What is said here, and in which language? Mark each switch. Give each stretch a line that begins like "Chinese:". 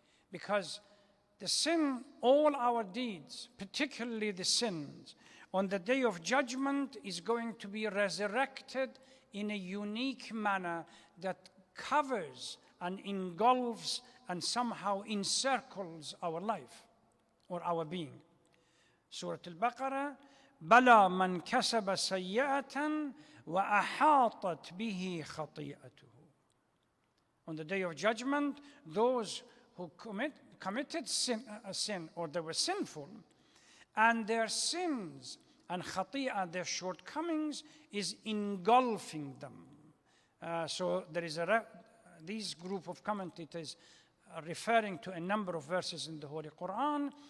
English: Because the sin, all our deeds, particularly the sins, on the Day of Judgment is going to be resurrected in a unique manner that covers and engulfs and somehow encircles our life or our being.
Arabic: Surah Al-Baqarah, بَلَى مَنْ كَسَبَ سَيِّئَةً وَأَحَاطَتْ بِهِ خَطِيئَتُهُ.
English: On the Day of Judgment, those who committed a sin or they were sinful, and their sins and khati'ah, their shortcomings, is engulfing them. So there is these group of commentators referring to a number of verses in the Holy Quran.